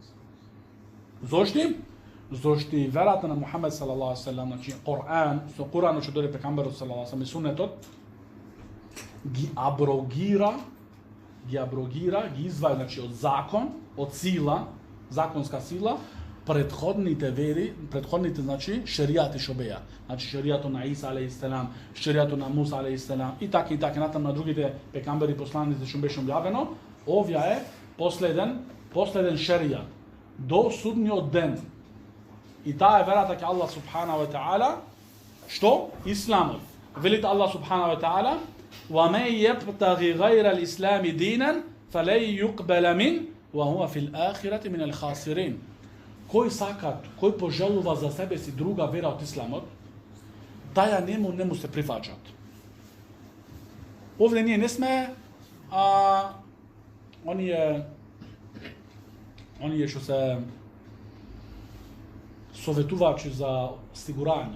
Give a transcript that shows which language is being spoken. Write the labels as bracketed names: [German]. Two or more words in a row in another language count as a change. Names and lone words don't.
[Macedonian] Зошто и верата на Мухаммед [Arabic] صلى الله عليه وسلم, [Macedonian] значи Коран, со Куранот што дојде пекамберот [Arabic] صلى الله عليه وسلم [Macedonian] и сунетот, ги аброгира, ги изваја, значи од закон, од сила, законска сила, предходните вери, значи шеријати што беа. Значи шеријатот на Иса алейхиссалам, шеријатот на Муса алейхиссалам и така натаму на другите пекамбери посланици што беше објавено, овие е последен шеријат до судниот ден. И таа е верата ке [Arabic] الله سبحانه وتعالى, [Macedonian] што? Исламот. Велите [Arabic] الله سبحانه وتعالى, وَمَنْ يَبْتَغِ غَيْرَ الْإِسْلَامِ دِينًا فَلَنْ يُقْبَلَ مِنْهُ وَهُوَ فِي الْآخِرَةِ مِنَ الْخَاسِرِينَ. [Macedonian] Кој сакат, кој пожелува за себе си друга вера од исламот, таја не му се прифаќат. Овде ние не сме оние што се советувач за осигурanje.